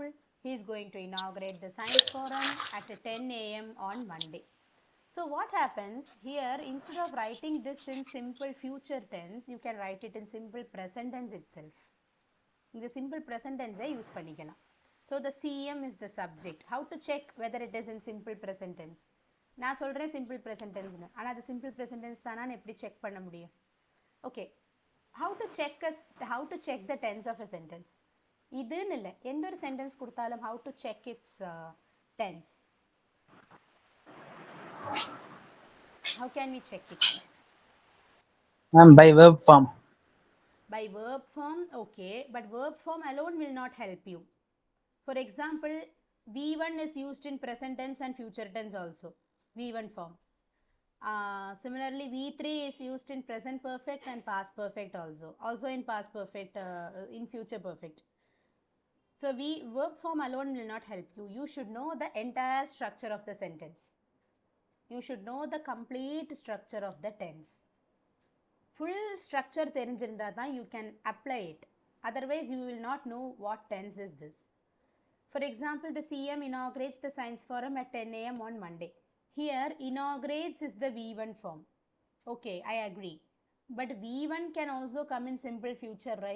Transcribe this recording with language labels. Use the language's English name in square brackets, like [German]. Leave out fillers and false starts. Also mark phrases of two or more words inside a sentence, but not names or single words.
[English] He is going to inaugurate the science forum at 10 a.m. on Monday. So what happens here, instead of writing this in simple future tense, you can write it in simple present tense itself. The simple present tense use பண்ணிக்கலாம். So the CM is the subject. How to check whether it is in simple present tense? [Tamil] நான் சொல்றேன் [English] simple present tense [Tamil] னு. ஆனா அது [English] simple present tense [Tamil] தானான்னு எப்படி செக் பண்ண முடியும்? [English] Okay. How to check the tense of a sentence? [Tamil] இதுன்னு இல்லை, எந்த ஒரு sentence கொடுத்தாலும் [English] how to check its tense? How can we check it? Ma'am, by verb form. By verb form, okay, but verb form alone will not help you. For example, V1 is used in present tense and future tense also, V1 form. Similarly, V3 is used in present perfect and past perfect also in past perfect, in future perfect. So verb form alone will not help you. You should know the entire structure of the sentence. You should know the complete structure of the tense. Full structure [Tamil] தெரிஞ்சிருந்தா தான் [English] you can apply it. Otherwise, you will not know what tense is this. For example, the CM inaugurates the science forum at 10 a.m. on Monday. Here, inaugurates is the V1 form. Okay, I agree. But V1 can also come in simple future, right?